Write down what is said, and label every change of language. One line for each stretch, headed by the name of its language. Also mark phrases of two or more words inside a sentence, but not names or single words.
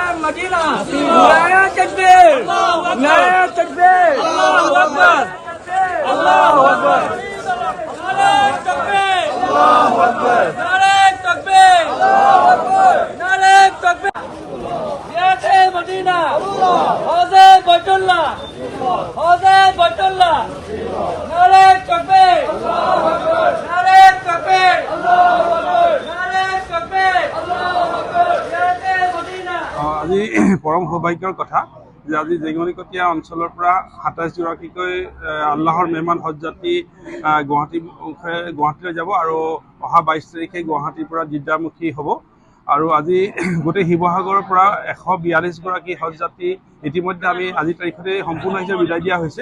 Urdu: مدینہ نعرۂ تکبیر نعرۂ تکبیر
Arabic: الله أكبر الله أكبر
Urdu: نعرۂ تکبیر
Arabic: الله أكبر
Urdu: نعرۂ تکبیر
Arabic: الله أكبر
Urdu: نعرۂ تکبیر یہ مدینہ حوضِ بیت اللہ نعرۂ تکبیر
Arabic: الله أكبر
Urdu: نعرۂ تکبیر
Arabic: الله أكبر
Urdu: نعرۂ تکبیر
Arabic: الله أكبر
Urdu: یہ مدینہ.
Assamese: আজি পৰম সৌভাগ্যৰ কথা যে আজি জেঙনিকটীয়া অঞ্চলৰ পৰা ২৭ গৰাকীকৈ আল্লাহৰ মেহমান হজ যাত্ৰী গুৱাহাটীলৈ যাব আৰু অহা ২২ তাৰিখে গুৱাহাটীৰ পৰা জিদ্দামুখী হ'ব। আৰু আজি গোটেই শিৱসাগৰৰ পৰা ১৪২ গৰাকী হজ যাত্ৰী ইতিমধ্যে আমি আজিৰ তাৰিখতে সম্পূৰ্ণ হিচাপে বিদায় দিয়া হৈছে।